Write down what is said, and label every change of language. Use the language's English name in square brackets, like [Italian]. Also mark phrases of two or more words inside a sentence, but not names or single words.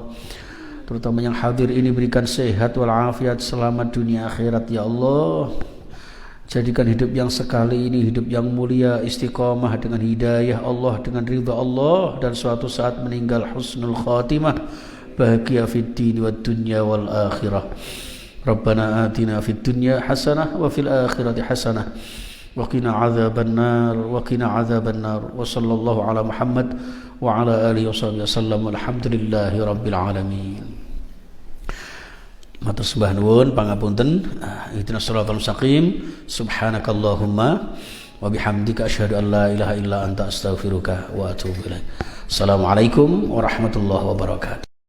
[Indonesian] Terutama yang hadir ini, berikan sehat walafiat, selamat dunia akhirat [Arabic] يا الله. [Indonesian] Jadikan hidup yang sekali ini hidup yang mulia, istiqamah dengan hidayah Allah, dengan ridha Allah, dan suatu saat meninggal [Arabic] حسن الخاتمة, [Indonesian] bahagia [Arabic] في الدين والدنيا والآخرة. ربنا آتنا في الدنيا حسنة وفي الآخرة حسنة وقنا عذاب النار وقنا عذاب النار. وصلى الله على محمد وعلى آله وسلم. الحمد لله رب العالمين. [Javanese] Matur sembah nuwun pangapunten. [Arabic] اهدنا الصراط المستقيم. سبحانك اللهم وبحمدك أشهد أن لا إله إلا أنت أستغفرك وأتوب إليك. السلام عليكم ورحمة الله وبركاته.